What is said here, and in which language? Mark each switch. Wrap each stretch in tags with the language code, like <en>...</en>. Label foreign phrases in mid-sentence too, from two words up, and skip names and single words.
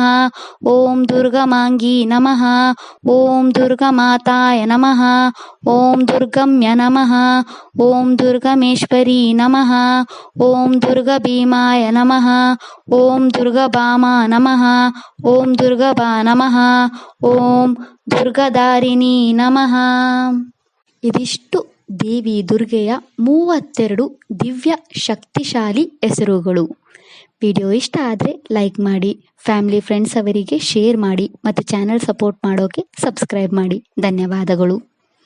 <sa>ಓಂ ದುರ್ಗಮಾಂಗಿ ನಮಃ. ಓಂ ದುರ್ಗಮಾತಾಯ ನಮಃ. ಓಂ ದುರ್ಗಮ್ಯ ನಮಃ. ಓಂ ದುರ್ಗಮೇಶ್ವರಿ ನಮಃ. ಓಂ ದುರ್ಗಭೀಮಾಯ ನಮಃ. ಓಂ ದುರ್ಗಭಾಮಾ ನಮಃ. ಓಂ ದುರ್ಗಭಾ ನಮಃ. ಓಂ ದುರ್ಗಧಾರಿಣಿ ನಮಃ.</sa> <kn>ಇದಿಷ್ಟು ದೇವಿ ದುರ್ಗೆಯ 32 ದಿವ್ಯ ಶಕ್ತಿಶಾಲಿ ಹೆಸರುಗಳು. ವಿಡಿಯೋ ಇಷ್ಟ ಆದರೆ ಲೈಕ್ ಮಾಡಿ,</kn> <en>family friends</en> <kn>ಅವರಿಗೆ ಶೇರ್ ಮಾಡಿ ಮತ್ತು</kn> <en>channel support</en> <kn>ಮಾಡೋಕೆ ಸಬ್ಸ್ಕ್ರೈಬ್ ಮಾಡಿ. ಧನ್ಯವಾದಗಳು.</kn>